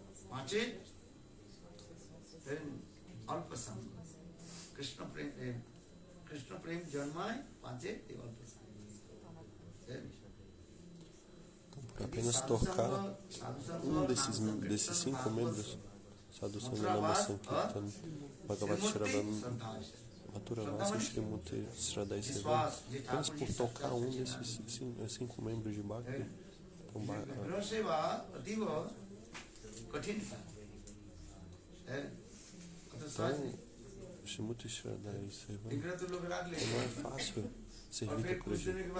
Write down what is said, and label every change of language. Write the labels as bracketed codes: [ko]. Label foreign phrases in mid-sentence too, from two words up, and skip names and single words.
[bn] পাঁচে অল্পসঙ্গ কৃষ্ণ প্রেম জন্মায় পাঁচে অল্পসঙ্গ. [pt] Apenas tocar desses 5 membros, [sa] Sadhu Sangha Nama Sankirtan, Bhagavad Shravanam, Mathura Vasa Shrimati Shradai Seva, [pt] apenas por tocar desses 5 membros de Bhakti, então [sa] Shrimati Shradai Seva, [pt] não é fácil servir Thakurji.